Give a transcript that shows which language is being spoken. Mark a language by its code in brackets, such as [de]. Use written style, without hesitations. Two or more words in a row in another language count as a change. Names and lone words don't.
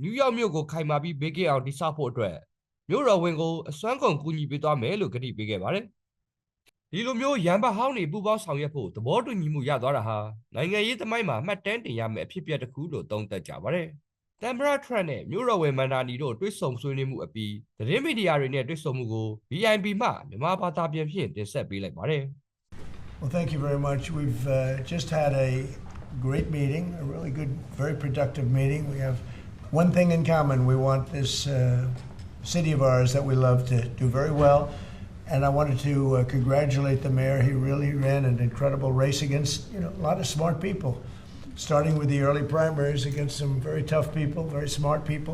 [my] ယူးယောက်မြို့ကိုခိုင်မာပြီးဘေးကင်းအောင်တည်ဆောက်ဖို့အတွက်မြို့တော်ဝန်ကိုအစွမ်းကုန်ကူညီပေးသွားမယ်လို့ကတိပေးခဲ့ပါတယ်။ဒီလိုမျိုးရန်ဘတ်ဟောင်းတွေပူးပေါင်းဆောင်ရွက်ဖို့သဘောတူညီမှုရသွားတာဟာနိုင်ငံရေးသမိုင်းမှာမှတ်တမ်းတင်ရမယ့်အဖြစ်အပျက်တစ်ခုလို့သုံးသပ်ကြပါတယ်။သမ္မတထရန့်နဲ့မြို့တော်ဝန်မန်ဒါနီတို့တွေ့ဆုံဆွေးနွေးမှုအပြီးသတင်းမီဒီယာတွေနဲ့တွေ့ဆုံမှုကို VIP မှမြန်မာဘာသာပြန်ဖြင့်တင်ဆက်ပေးလိုက်ပါတယ်။ [en] Well, thank you very much. We've just had a great meeting, a really good, very productive meeting. We have one thing in common. We want this city of ours that we love to do very well. And I wanted to congratulate the mayor. He really ran an incredible race against, a lot of smart people, starting with the early primaries against some very tough people, very smart people.